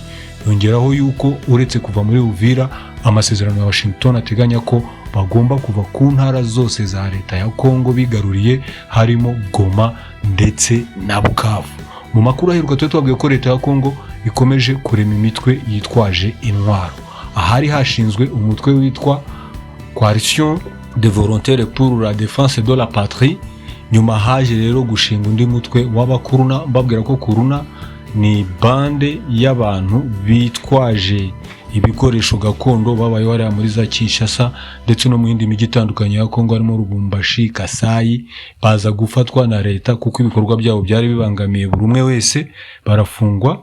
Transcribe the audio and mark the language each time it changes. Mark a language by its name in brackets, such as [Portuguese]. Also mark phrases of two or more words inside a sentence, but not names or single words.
[Kinyarwanda] Yongeraho yuko uretse kuva muri Uvira, amasezerano ya Washington ateganya ko bagomba kuva ku ntara zose za leta ya Kongo bigaruriye, harimo Goma ndetse na Bukavu. Mu makuru aheruka twabwiye ko leta ya Kongo ikomeje kurema imitwe yitwaje intwaro. Ahari hashinzwe umutwe witwa Coalition de Volontaires pour la Défense de la Patrie. Nyuma haje rero gushinga undi mutwe w'abakuruna. Mbabwira ko kuruna ni bande y'abantu bitwaje ibikoresho gakondo babaye hariya muri za Kinshasa ndetse no mu yindi mijyi itandukanye ya Kongo harimo Lubumbashi, Kasai. Baza gufatwa na leta kuko ibikorwa byabo byari bibangamiye buri umwe wese, barafungwa.